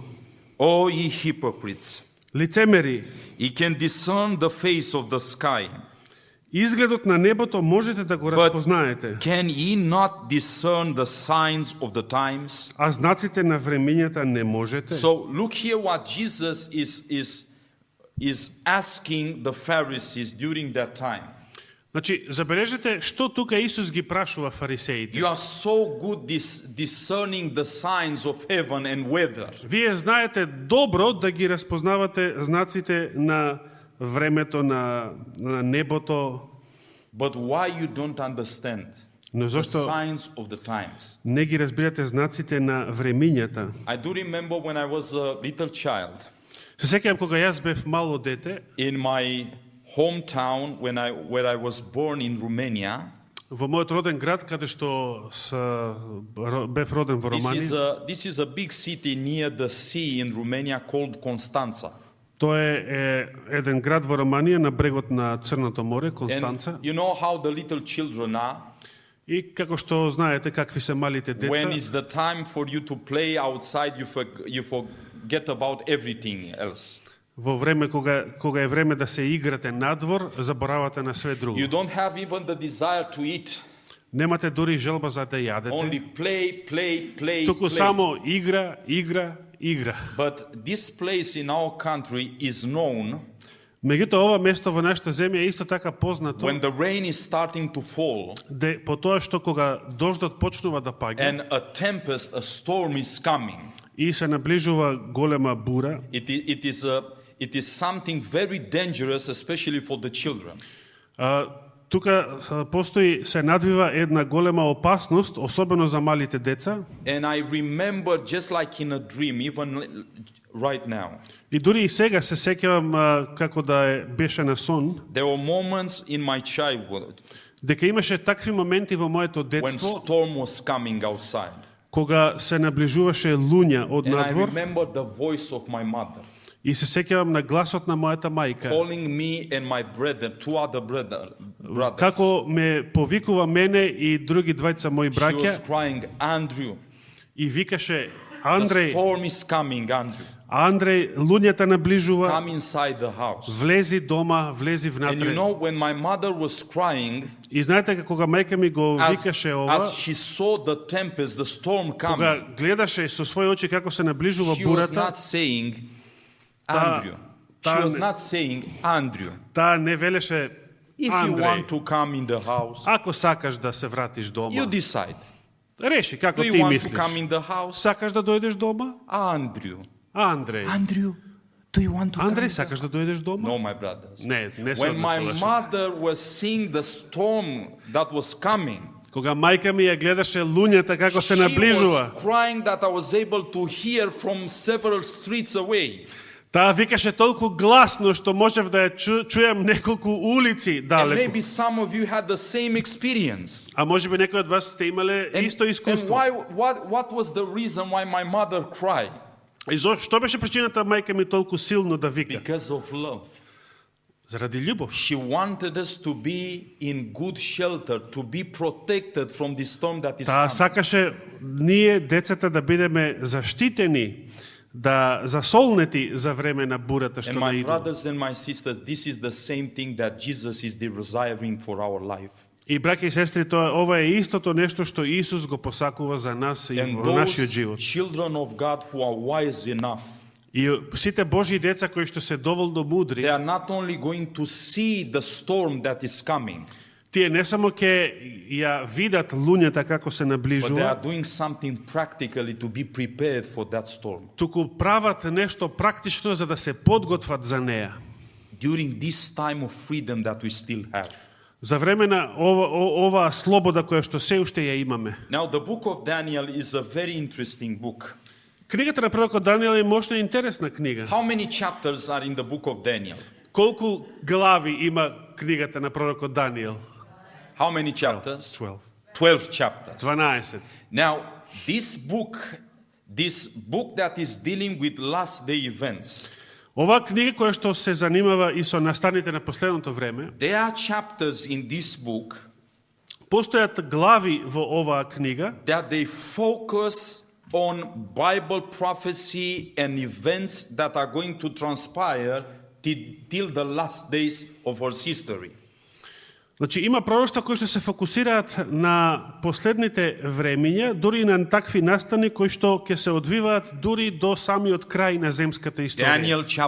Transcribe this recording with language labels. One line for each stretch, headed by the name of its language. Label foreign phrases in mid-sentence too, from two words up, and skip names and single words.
English: O ye hypocrites,
Macedonian: Лицемери,
English: ye can discern the face of the sky,
Macedonian: изгледот на небото можете да го разпознаете,
English: can ye not discern the signs of the times?
Macedonian: а знаците на времињата не можете.
English: So look here what Jesus is is asking the Pharisees during that time,
Macedonian: Значи, забележете што тука Исус ги прашува фарисеите.
English: you are so good discerning the signs of heaven and weather.
Macedonian: Вие знаете добро да ги разпознавате знаците на времето, на небото,
English: But why you don't understand
Macedonian: но
English: the
Macedonian: зашто
English: signs of the times?
Macedonian: не ги разбирате знаците на времињата?
English: I do remember when I was a little child
Macedonian: Се сеќавам кога јас бев мало дете,
English: in my hometown where I was born in Romania.
Macedonian: во мојот роден град, каде што бев роден во Романија.
English: This is a big city near the sea in Romania called Constanța.
Macedonian: Тоа е еден град во Романија на брегот на Црното море, Констанца.
English: And you know how the little children are?
Macedonian: И како што знаете какви се малите
English: When
Macedonian: деца,
English: is the time for you to play outside, you forget about everything else.
Macedonian: во време кога е време да се играте надвор, заборавате на све друго.
English: You don't have even the desire to eat.
Macedonian: Немате дури желба за да јадете.
English: Only play.
Macedonian: Туку само игра.
English: But this place in our country is known
Macedonian: Меѓутоа, ова место во нашата земја е исто така познато,
English: when the rain is starting to fall
Macedonian: по тоа што кога дождот почнува да паѓа
English: and a tempest, a storm is coming.
Macedonian: и се наближува голема бура,
English: It is something very dangerous, especially for the children.
Macedonian: тука постои, се надвива една голема опасност, особено за малите деца.
English: And I remember just like in a dream, even right now,
Macedonian: И дури и сега се сеќавам како да беше на сон,
English: there were moments in my childhood
Macedonian: дека имаше такви моменти во моето
English: when
Macedonian: детство,
English: storm was coming outside.
Macedonian: кога се наближуваше луња од
English: And I
Macedonian: надвор
English: remember the voice of my mother
Macedonian: и се сеќавам на гласот на мојата мајка,
English: calling me and my brother, two other brothers.
Macedonian: како ме повикува мене и други двајца мои
English: She was
Macedonian: браќа
English: crying, Andrew,
Macedonian: и викаше:
English: the
Macedonian: Андреј,
English: storm is coming, Andrew.
Macedonian: Андреј, луњата наближува,
English: Come inside the house.
Macedonian: влези дома, влези
English: And you
Macedonian: внатре.
English: know, when my mother was crying,
Macedonian: И знаете како кога мајка ми го викаше ова,
English: as she saw the tempest, the storm coming,
Macedonian: кога гледаше со своји очи како се наближува
English: she was
Macedonian: бурата,
English: not saying, Andrew. She was not saying, Andrew,
Macedonian: таа не велеше:
English: if you want
Macedonian: Андреј,
English: to come in the house,
Macedonian: ако сакаш да се вратиш
English: you
Macedonian: дома,
English: decide.
Macedonian: реши како
English: Do you
Macedonian: ти
English: want to come
Macedonian: мислиш.
English: in the house?
Macedonian: Сакаш да дојдеш дома?
English: Andrew.
Macedonian: Андреј,
English: Andrew, do you want to come?
Macedonian: Андреј, сакаш да дојдеш дома?
English: No, my brothers.
Macedonian: Не, не се
English: When my
Macedonian: однесуваше.
English: mother was seeing the storm that was coming,
Macedonian: Кога мајка ми ја гледаше луњата како се
English: she
Macedonian: наближува,
English: was crying that I was able to hear from several streets away.
Macedonian: таа викаше толку гласно што можев да ја чујам неколку улици
English: And
Macedonian: далеку.
English: maybe some of you had the same experience.
Macedonian: А може би некои од вас сте имале исто
English: And
Macedonian: искуство.
English: what was the reason why my mother cried?
Macedonian: И што беше причината мајка ми толку силно да вика?
English: Because of love.
Macedonian: Заради љубов.
English: She wanted us to be in good shelter, to be protected from the storm that is
Macedonian: Таа
English: coming.
Macedonian: сакаше ние децата да бидеме заштитени, да засолнети за време на бурата што
English: And my
Macedonian: наидува.
English: brothers and my sisters, this is the same thing that Jesus is desiring for our life.
Macedonian: И браќа и сестри, ова е истото нешто што Исус го посакува за нас и
English: And
Macedonian: во нашиот
English: those
Macedonian: живот.
English: children of God who are wise enough,
Macedonian: И сите Божји деца кои што се доволно мудри,
English: they are not only going to see the storm that is coming,
Macedonian: тие не само ќе ја видат луњата како се
English: but they
Macedonian: наближува,
English: are doing something practically to be prepared for that storm.
Macedonian: туку прават нешто практично за да се подготват за неа.
English: During this time of freedom that we still have.
Macedonian: За време на оваа слобода која што се уште ја имаме.
English: Now, the book of Daniel is a very interesting book.
Macedonian: Книгата на пророкот Даниел е мощна и интересна книга.
English: How many chapters are in the book of Daniel?
Macedonian: Колку глави има книгата на пророкот Даниел?
English: How many chapters? 12. 12 chapters. 12. Now, this book that is dealing with last day events,
Macedonian: Оваа книга која што се занимава и со настаните на последното време,
English: there are chapters in this book
Macedonian: постојат глави во оваа книга
English: that they focus on Bible prophecy and events that are going to transpire till the last days of our history.
Macedonian: Значи има пророштва кои што се фокусираат на последните времиња, дури и на такви настани кои што ќе се одвиваат дури до самиот крај на земската историја.